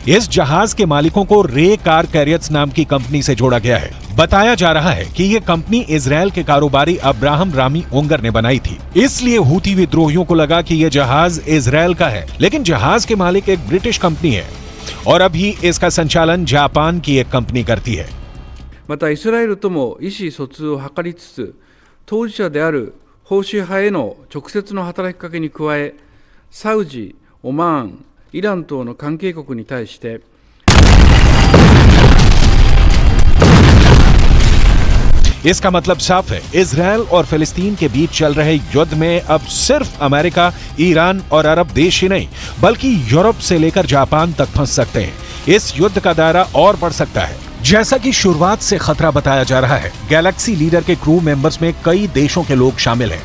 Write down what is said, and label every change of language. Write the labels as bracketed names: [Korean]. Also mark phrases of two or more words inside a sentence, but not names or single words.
[Hindi] इस जहाज के मालिकों को रे कार कैरियर्स नाम की कंपनी से जोड़ा गया है। बताया जा रहा है कि ये कंपनी इजरायल के कारोबारी अब्राहम रामी ओंगर ने बनाई थी। इसलिए हूती विद्रोहियों को लगा कि ये जहाज इजरायल का है, लेकिन जहाज के मालिक एक ब्रिटिश कंपनी है और अभी इसका संचालन जापान की एक कंपनी करती है। [Japanese] またイスラエルとも意思疎通を図りつつ、当事者であるホーシー派への直接の働きかけに加え、サウジ、オマーン、イラン等の関係国に対して [Hindi] इसका मतलब साफ है, इजरायल और फिलिस्तीन के बीच चल रहे युद्ध में अब सिर्फ अमेरिका, ईरान और अरब देश ही नहीं बल्कि यूरोप से लेकर जापान तक फंस सकते हैं। इस युद्ध का दायरा और बढ़ सकता है। जैसा कि शुरुआत से खतरा बताया जा रहा है, गैलेक्सी लीडर के [English] crew members [Hindi] में कई देशों के लोग शामिल हैं।